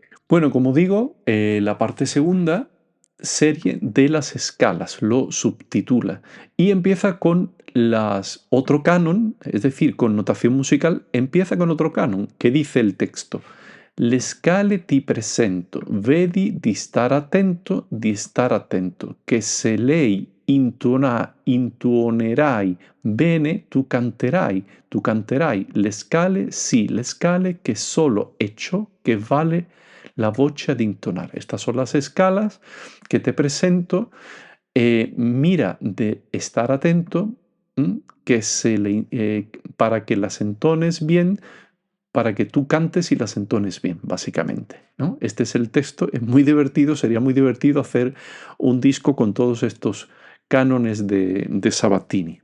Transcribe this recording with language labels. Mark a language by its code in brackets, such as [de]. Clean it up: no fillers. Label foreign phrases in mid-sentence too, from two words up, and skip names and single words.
[es] Bueno, como digo, la parte segunda, serie de las escalas, lo subtitula y empieza con otro canon, es decir, con notación musical, empieza con otro canon que dice el texto. [it] Le scale ti presento, vedi di star attento, che se lei intuonerai bene, tu canterai le scale, sì, le scale, che solo è ciò che vale la voce ad intonar. [es] Estas son las escalas que te presento. Mira de estar atento para que las entones bien, para que tú cantes y las entones bien, básicamente, ¿no? Este es el texto, es muy divertido, sería muy divertido hacer un disco con todos estos cánones de Sabatini.